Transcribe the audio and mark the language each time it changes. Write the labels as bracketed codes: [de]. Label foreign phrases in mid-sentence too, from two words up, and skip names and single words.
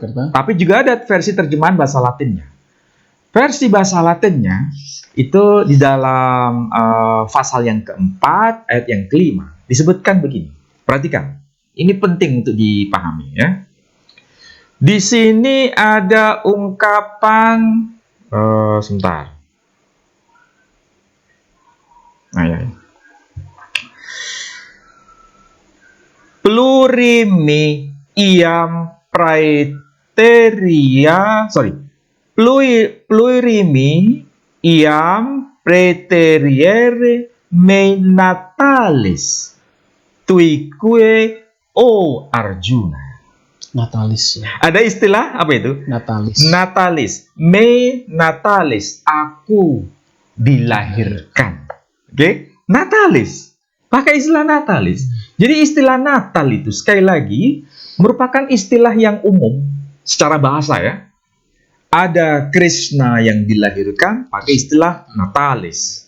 [id] Tapi juga ada versi terjemahan bahasa Latinnya. Versi bahasa Latinnya itu di dalam pasal yang keempat, ayat yang kelima, disebutkan begini. Perhatikan, ini penting untuk dipahami ya. Di sini ada ungkapan, sebentar. [la] Plurimi iam praeteria, plurimi iam praeteriere me natalis tuique o Arjuna. [id] Natalis ya. Ada istilah apa itu? [la] Natalis. Me natalis. [id] Aku dilahirkan. Oke? Natalis. Pakai istilah natalis. Jadi istilah Natal itu sekali lagi merupakan istilah yang umum secara bahasa ya. Ada Krishna yang dilahirkan pakai istilah natalis.